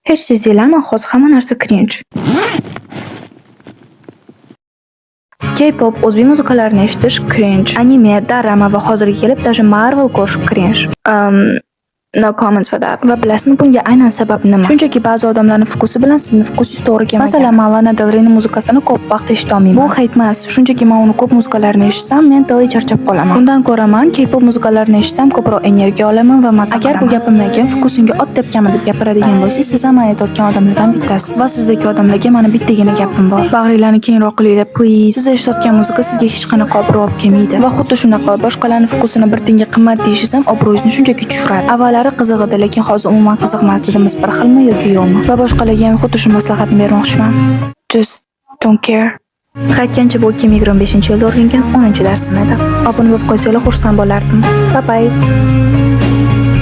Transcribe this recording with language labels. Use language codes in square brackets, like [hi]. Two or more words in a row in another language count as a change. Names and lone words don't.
[uz] Hech sezdinglarmi, hozir hamma narsa cringe. K-pop, o'zbek muzikalarini eshitish cringe. Anime, drama va hozirga kelib даже Marvel ko'rish cringe. [en] No comments for that. [uz] Va bilasizmi bunga aynan sabab nima? Shunchaki ba'zi odamlarning fokusi bilan sizni fokusingiz to'g'ri kelmagan. Masalan, men Lana Del Rey'ning muzikasini ko'p vaqt eshita olmayman. Bu hate emas, shunchaki men uni ko'p muzikalarini eshitsam, mentally charchab qolaman. Undan ko'ra men K-pop muzikalarini eshitsam, ko'proq energiya olaman va maza qilaman. Agar bu gapimdan keyin fokusingga ot tepganman deb gapiradigan bo'lsangiz, siz ham aytayotgan odamlardan bittasiz. Va sizdagi odamlarga mana bittagina gapim bor. Bag'ringlarni kengroq qilinglar, please. Siz eshitayotgan muzika sizga hech qanaqa obro' olib kelmaydi. Va xuddi shunaqa boshqalarning fokusini bir tiyinga qimmat deyishingiz ham obro'yingizni shunchaki tushiradi. Avvallari qiziq edi, lekin hozir umuman qiziqmas. Dedimiz bir xilmi yoki yo'qmi? Va boshqalarga ham xuddi shu maslahatni bermoqchiman. [en] Just don't care. [uz] Qaytgancha bu 2025-yilda o'rgangan 10-darsim edi. Obuna bo'lib qo'ysanglar xursand bo'lardim. [en] Bye bye.